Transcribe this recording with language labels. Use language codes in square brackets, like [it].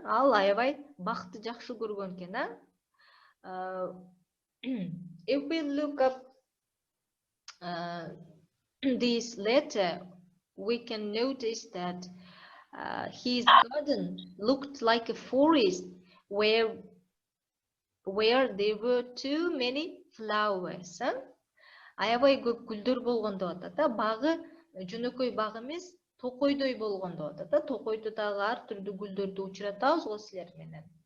[ky] Ал аябай бакытты жакшы көргөн экен, huh? [en] If we look up this letter, we can notice that his garden looked like a forest where there were too many flowers. [ky] Аябай көп гүлдөр болгон деп атат. Багы жөнөкөй баг эмес, токойдой болгон деп атат. Токойдо дагы ар түрдүү гүлдөрдү учуратабыз го силер менен.